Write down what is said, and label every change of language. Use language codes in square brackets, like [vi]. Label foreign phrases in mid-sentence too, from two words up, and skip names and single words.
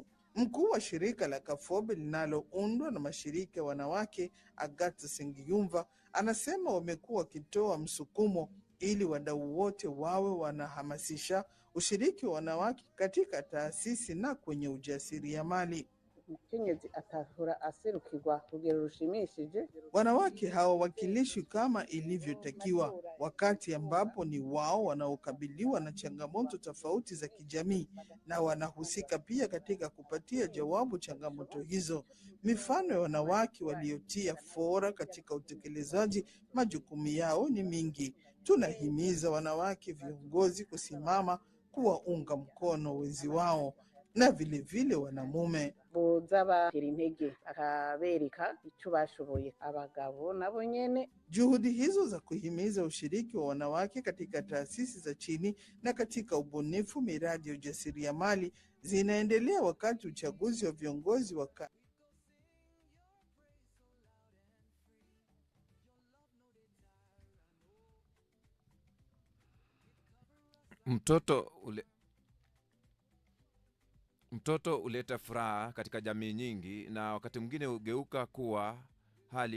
[sw] Mkuu wa shirika la Kafobe linaloundwa na mashirika ya wanawake, Agatha Sengiyumva, anasema wamekuwa wakitoa msukumo ili wadau wote wawe wanahamasisha ushiriki wa wanawake katika taasisi na kwenye ujasiriamali. [rn] Umukenyezi atahora aserukirwa kugero rushimishije. [sw] Wanawake hawawakilishwi kama ilivyotakiwa, wakati ambapo ni wao wanaokabiliwa na changamoto tofauti za kijamii na wanahusika pia katika kupatia jawabu changamoto hizo. Mifano ya wanawake waliotia fora katika utekelezaji majukumu yao ni mingi. Tunahimiza wanawake viongozi kusimama kuwaunga mkono wenzi wao na vile wanamume. [rn] Boza batera intege akabereka icyo bashoboye. Abagabo nabo nyene. [sw] Juhudi hizo za kuhimiza ushiriki wa wanawake katika taasisi za chini na katika ubunifu miradi ya ujasiriamali zinaendelea wakati uchaguzi wa viongozi wa Mtoto huleta furaha katika jamii nyingi, na wakati mwingine hugeuka kuwa hali.